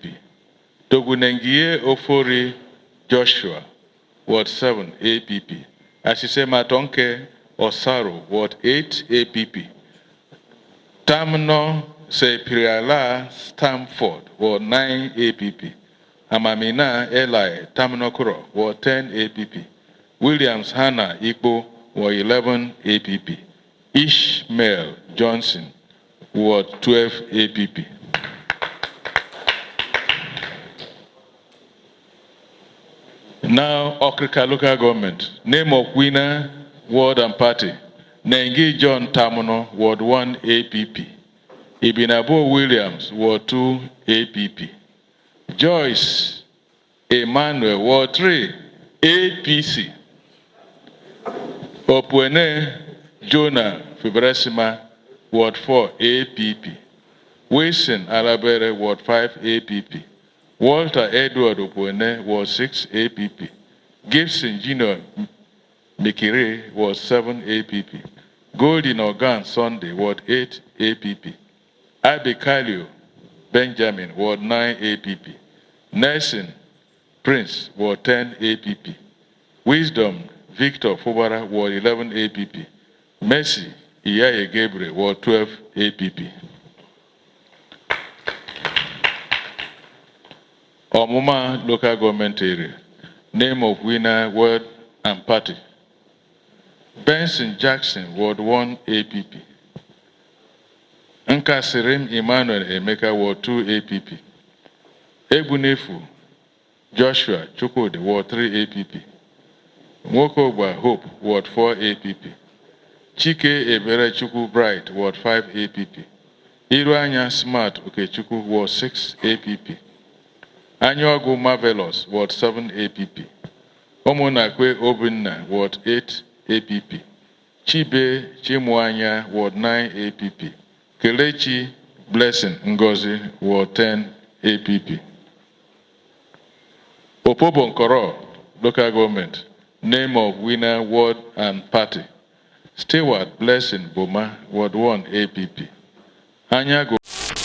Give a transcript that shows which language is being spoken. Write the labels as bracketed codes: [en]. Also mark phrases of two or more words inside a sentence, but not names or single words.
[en] Togunengie Ofori Joshua, Ward 7 APP. Asisema Tonke Osaro, Ward 8 APP. Tamno Sepiriala Stamford, Ward 9 APP. Amamina Eli Tamnokuro, Ward 10 APP. Williams Hannah Igbo, Ward 11 APP. Ishmael Johnson, Ward 12 APP. Now, Okrika local government. Name of winner, ward and party. Nengi John Tamuno, Ward 1 APP. Ibinabo Williams, Ward 2 APP. Joyce Emmanuel, Ward 3 APC. Opwene Jonah Fibresima, Ward 4 APP. Wilson Alabere, Ward 5 APP. Walter Edward Opwene, Ward 6 APP. Gibson Junior Mikire, Ward 7 APP. Golden Organ Sunday, Ward 8 APP. Abikalio Benjamin, Ward 9 APP. Nelson Prince, Ward 10 APP. Wisdom Victor Fubara, Ward 11 APP. Mercy Iyaye Gabriel, Ward 12 APP. Omuma local government area. Name of winner, word, and party. Benson Jackson, Ward 1 APP. Nkasirim Emmanuel Emeka, Ward 2 APP. Ebunefu Joshua Chukwudi, Ward 3 APP. Mwokogba Hope, Ward 4 APP. Chike Ebere Chukwu Bright, Ward 5 APP. Iruanya Smart Okechukwu, Ward 6 APP. Anyogu Marvelous, Ward 7 APP. Omonakwe Obinna, Ward 8 APP. Chibe Chimwanya, Ward 9 APP. Kelechi Blessing Ngozi, Ward 10 APP. Opobo Nkoro, local government. Name of winner, ward, and party. Stewart Blessing Boma, Ward 1 APP. Anyago